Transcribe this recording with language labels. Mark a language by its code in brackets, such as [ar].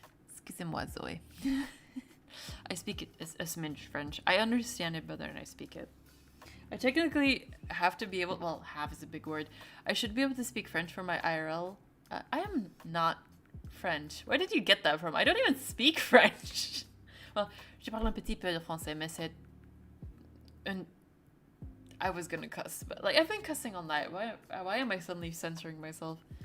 [fr] Excusez-moi, [en] Zoe. I speak it a smidge French. I understand it better than I speak it. I technically have to be able, well, have is a big word. I should be able to speak French for my IRL. I am not French. Where did you get that from? I don't even speak French. Well, [fr] je parle un petit peu de français, mais c'est... [en] And I was gonna cuss, but like, I've been cussing all night. Why am I suddenly censoring myself?